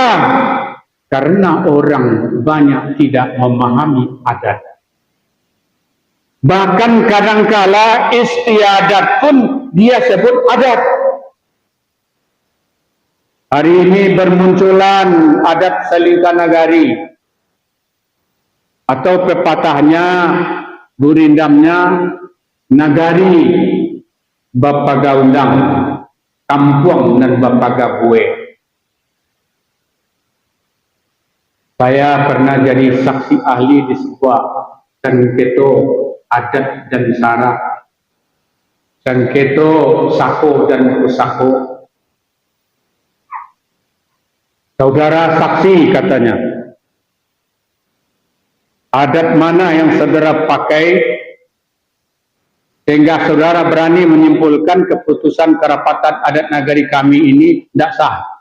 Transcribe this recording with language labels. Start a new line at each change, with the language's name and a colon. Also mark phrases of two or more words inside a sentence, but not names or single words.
Indonesian: Karena orang banyak tidak memahami adat. Bahkan kadangkala istiadat pun dia sebut adat. Hari ini bermunculan adat Salingkanagari atau pepatahnya, gurindamnya,
Minangkabau: nagari Bapaga undang, kampung dan Bapaga bue.
Indonesian: Saya pernah jadi saksi ahli di sebuah sengketo adat dan syarak,
Minangkabau: sengketo sako dan pusako.
Indonesian: Saudara saksi katanya, adat mana yang saudara pakai sehingga saudara berani menyimpulkan keputusan kerapatan adat nagari kami ini tidak sah?